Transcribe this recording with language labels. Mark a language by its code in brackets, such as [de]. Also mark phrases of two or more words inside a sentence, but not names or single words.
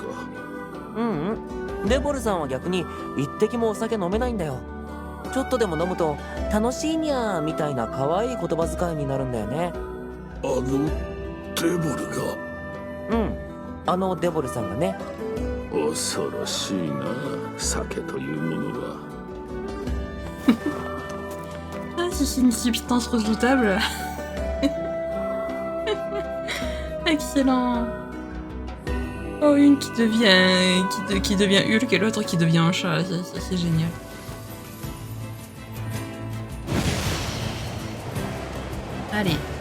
[ja] うんうん。デボルさんは逆に一滴もお酒飲めないんだよ。ちょっとでも飲むと楽しいにゃーみたいな可愛い言葉遣いになるんだよね。あのデボルが。うん。あのデボルさんがね。恐ろしいな、酒というものは。 [fr] Ah, si c'est une substance redoutable. Excellent. Oh, une qui devient... qui devient Hulk et l'autre qui devient un chat. C'est génial. Allez.